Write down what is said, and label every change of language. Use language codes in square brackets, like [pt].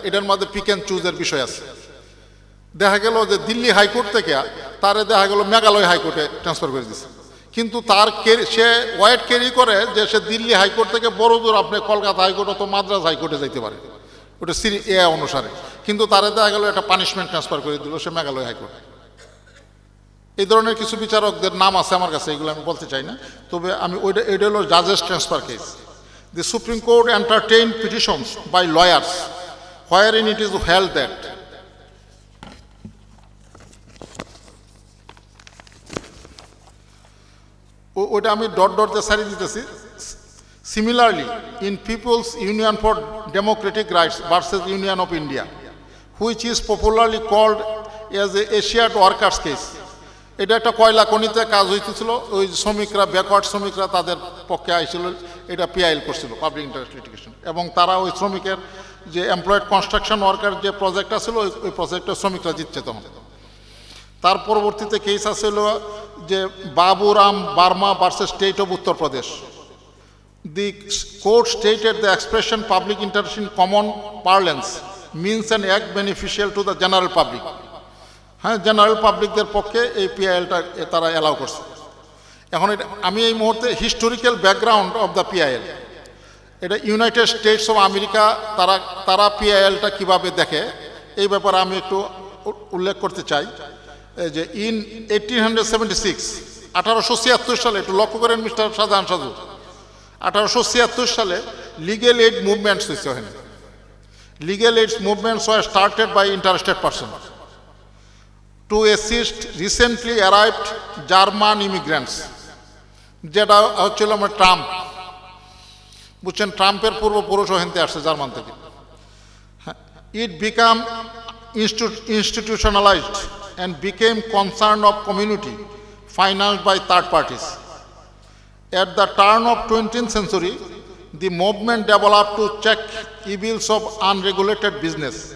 [bn] এটার মধ্যে pick and চুজের বিষয় আছে। দেখা গেল যে দিল্লি হাইকোর্ট থেকে তারে দেখা গেল মেঘালয় হাইকোর্টে ট্রান্সফার করে দিচ্ছে, কিন্তু সে ওয়েট ক্যারি করে যে সে দিল্লি হাইকোর্ট থেকে বড় দূর আপনি কলকাতা হাইকোর্ট অথবা মাদ্রাস হাইকোর্টে যাইতে পারে, ওটা সিরি এ অনুসারে, কিন্তু তারে দেখা গেল একটা পানিশমেন্ট ট্রান্সফার করে দিল সে মেঘালয় হাইকোর্টে। এই ধরনের কিছু বিচারকদের নাম আছে আমার কাছে, এগুলো আমি বলতে চাই না, তবে আমি এটা হলো জাজেস transfer case. [en] The Supreme Court entertained petitions by lawyers wherein it is held that [bn] ওটা আমি ডট দিয়ে সারিয়ে দিতেছি। [en] Similarly, in People's Union for Democratic Rights versus Union of India, which is popularly called as a Asiat workers case, [bn] এটা একটা কয়লা খনিতে কাজ হইতেছিল, ওই শ্রমিকরা ব্যাকওয়ার্ড শ্রমিকরা তাদের পক্ষে আইছিল, এটা পিআইএল করছিল, পাবলিক ইন্টারেস্ট লিটিগেশন, এবং তারা ওই শ্রমিকের যে এমপ্লয়েড কনস্ট্রাকশন ওয়ার্কার যে প্রজেক্টটা ছিল ওই প্রজেক্টে শ্রমিকরা জিতছে তখন। তার পরবর্তীতে কেস আসছিল যে Baburam Burma versus state of Uttar Pradesh. [en] The court stated the expression public interest in common parlance means an act beneficial to the general public. [bn] হ্যাঁ, জেনারেল পাবলিকদের পক্ষে এই পিআইএলটা তারা অ্যালাউ করছে। এখন আমি এই মুহূর্তে historical background of the PIL, এটা ইউনাইটেড স্টেটস অফ আমেরিকা তারা পিআইএলটা কীভাবে দেখে এই ব্যাপারে আমি একটু উল্লেখ করতে চাই। যে ইন 1876 সালে, একটু লক্ষ্য করেন মিস্টার শাহজাহান সাজু, 1876 সালে লিগেল এইড মুভমেন্টস হয়েছে। [en] ওখানে legal aids movements were started by interested person to assist recently arrived German immigrants [bn] যেটা হচ্ছিল আমার ট্রাম্প, বুঝছেন, ট্রাম্পের পূর্বপুরুষও হেনতে আসছে জার্মান থেকে। [en] It became institutionalized and became concern of community financed by third parties. At the turn of 20th century, the movement developed to check evils of unregulated business.